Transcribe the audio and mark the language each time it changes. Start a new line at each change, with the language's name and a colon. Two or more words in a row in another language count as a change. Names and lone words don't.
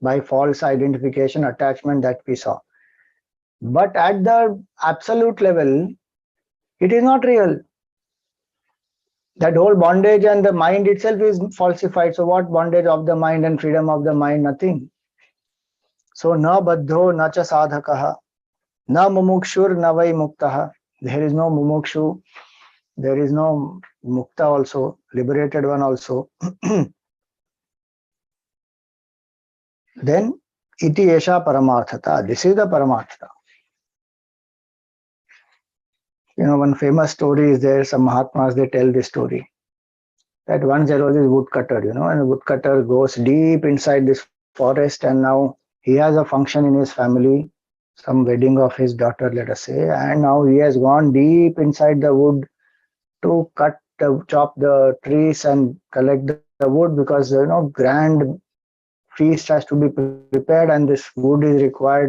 English: by false identification, attachment that we saw. But at the absolute level, it is not real. That whole bondage and the mind itself is falsified. So what bondage of the mind and freedom of the mind? Nothing.
Sanskrit: So na baddho na cha sadhakaha, na mumukshur na vai muktaha.
English: There is no mumukshu, there is no mukta also, liberated one also.
Sanskrit: Then iti esha paramarthata.
English: This is the paramartha. One famous story is there. Some Mahatmas, they tell this story. That once there was this woodcutter, and the woodcutter goes deep inside this forest, and now he has a function in his family, some wedding of his daughter, let us say, and now he has gone deep inside the wood to chop the trees and collect the wood, because grand feast has to be prepared and this wood is required.